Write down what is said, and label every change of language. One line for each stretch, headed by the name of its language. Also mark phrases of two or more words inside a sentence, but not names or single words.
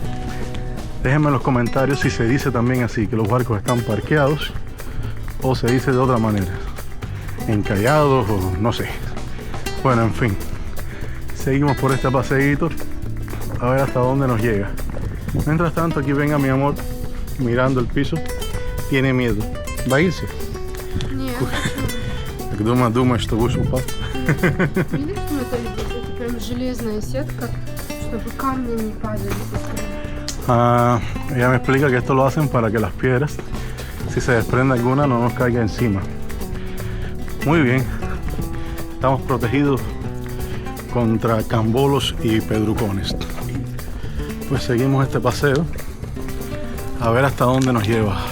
Spanish: Déjenme en los comentarios si se dice también así, que los barcos están parqueados, o se dice de otra manera, encallados o no sé. Bueno, en fin, seguimos por este paseíto a ver hasta dónde nos llega. Mientras tanto, aquí venga mi amor mirando el piso, tiene miedo. ¿Va a irse?
Russian: Нет. Думаешь, что будешь упасть? Видишь, это прям железная сетка, чтобы камни не падали.
Spanish: Ella me explica que esto lo hacen para que las piedras, si se desprende alguna, no nos caiga encima. Muy bien, estamos protegidos contra cambolos y pedrucones. Pues seguimos este paseo a ver hasta dónde nos lleva.